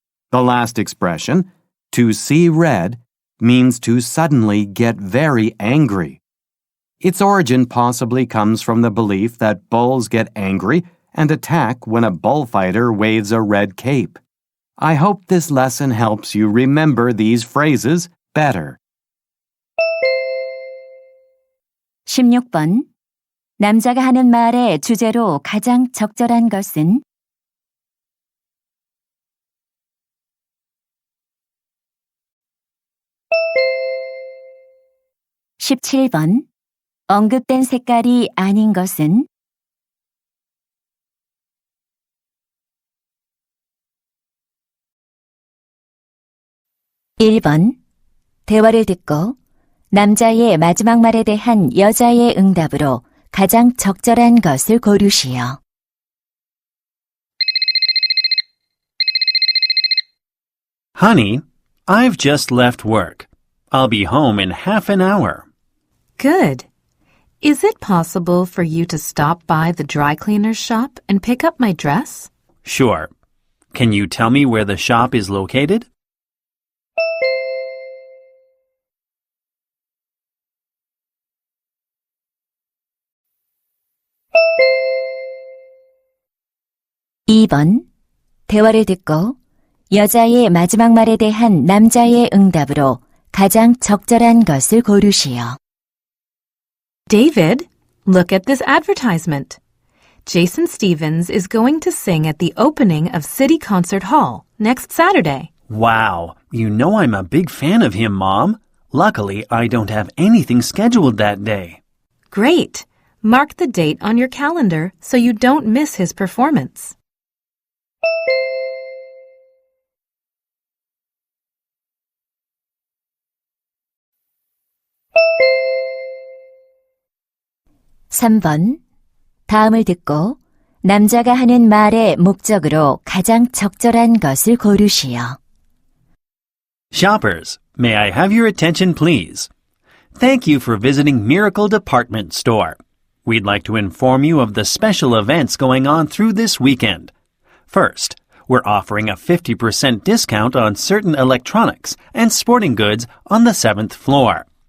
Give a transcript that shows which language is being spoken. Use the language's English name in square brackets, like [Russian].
[English] The last expression, to see red, means to suddenly get very angry. Its origin possibly comes from the belief that bulls get angry and attack when a bullfighter waves a red cape. I hope this lesson helps you remember these phrases better. [Korean] 16번. 남자가 하는 말의 주제로 가장 적절한 것은 17번. 언급된 색깔이 아닌 것은 1번. 대화를 듣고 남자의 마지막 말에 대한 여자의 응답으로 가장 적절한 것을 고르시오. [English] Honey, I've just left work. I'll be home in half an hour. Good. Is it possible for you to stop by the dry cleaner's shop and pick up my dress? Sure. Can you tell me where the shop is located? [Korean] (2번) 대화를 듣고 여자의 마지막 말에 대한 남자의 응답으로 가장 적절한 것을 고르시오. [English] David, look at this advertisement. Jason Stevens is going to sing at the opening of City Concert Hall next Saturday. Wow, you know I'm a big fan of him, Mom. Luckily, I don't have anything scheduled that day. Great. Mark the date on your calendar so you don't miss his performance. [Korean] (3번) 다음을 듣고 남자가 하는 말의 목적으로 가장 적절한 것을 고르시오. [English] Shoppers, may I have your attention, please? Thank you for visiting Miracle Department Store. We'd like to inform you of the special events going on through this weekend. First, we're offering a 50% discount on certain electronics and sporting goods on the 7th floor.